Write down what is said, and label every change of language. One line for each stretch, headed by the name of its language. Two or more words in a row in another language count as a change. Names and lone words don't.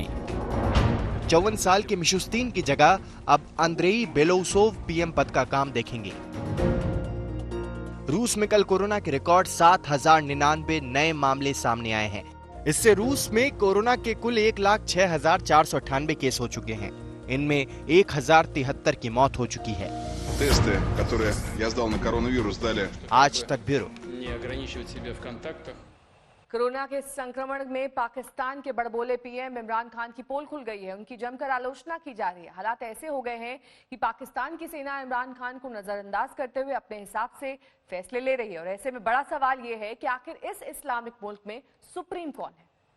Hindi: 54 साल के मिशुस्तीन की जगह अब अंद्रेई बेलोउसोव पीएम पद का काम देखेंगे। रूस में कल कोरोना के रिकॉर्ड 7099 नए मामले सामने आए हैं। इससे रूस में कोरोना के कुल 1,06,498 केस हो चुके हैं। इनमें 1073 की मौत हो चुकी है।
Russian: тесты, которые я сдал на коронавирус, дали
Hindi: आज तक ब्यूरो।
Russian: Не ограничивать себя в контактах.
Hindi: कोरोना के संक्रमण में पाकिस्तान के बड़बोले पीएम इमरान खान की पोल खुल गई है। उनकी जमकर आलोचना की जा रही है। हालात ऐसे हो गए हैं कि पाकिस्तान की सेना इमरान खान को नजरअंदाज करते हुए अपने हिसाब से फैसले ले रही है। और ऐसे में बड़ा सवाल यह है कि आखिर इस इस्लामिक मुल्क में सुप्रीम कौन है।